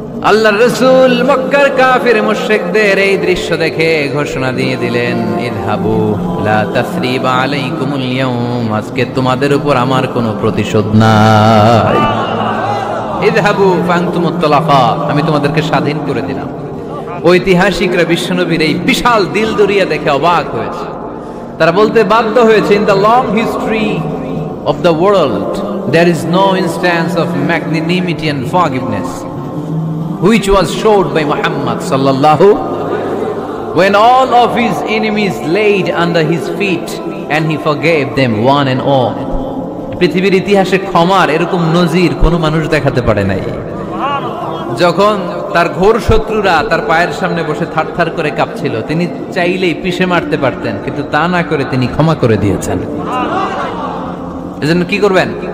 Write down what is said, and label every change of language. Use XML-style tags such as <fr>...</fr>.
<bn>আল্লাহর রাসূল মক্কার কাফির মুশরিকদের এই দৃশ্য দেখে ঘোষণা দিয়ে দিলেন,</bn> <ar>ইযহাবু লা তাসরিবা আলাইকুমুল ইয়াউম,</ar> <bn>আজকে তোমাদের উপর আমার কোনো প্রতিশোধ নাই।</bn> <ar>ইযহাবু ফাআনতুমুত তালাকা,</ar> <bn>আমি তোমাদেরকে স্বাধীন করে দিলাম। ঐতিহাসিকরা বিশ্বনবীর এই বিশাল দিলদরিয়া দেখে অবাক হয়েছে। তারা বলতে বাধ্য হয়েছে,</bn> <en>In the long history of the world there is no instance of magnanimity and forgiveness which was showed by Muhammad sallallahu, when all of his enemies laid under his feet and he forgave them one and all.</en> <bn>পৃথিবীর ইতিহাসে ক্ষমার এরকম নজির কোন মানুষ দেখাতে পারে নাই। যখন তার ঘোর শত্রুরা তার পায়ের সামনে বসে থারথার করে কাঁপছিল, তিনি চাইলেই পিষে মারতে পারতেন, কিন্তু তা না করে তিনি ক্ষমা করে দিয়েছেন। এজন্য কি করবেন?</bn>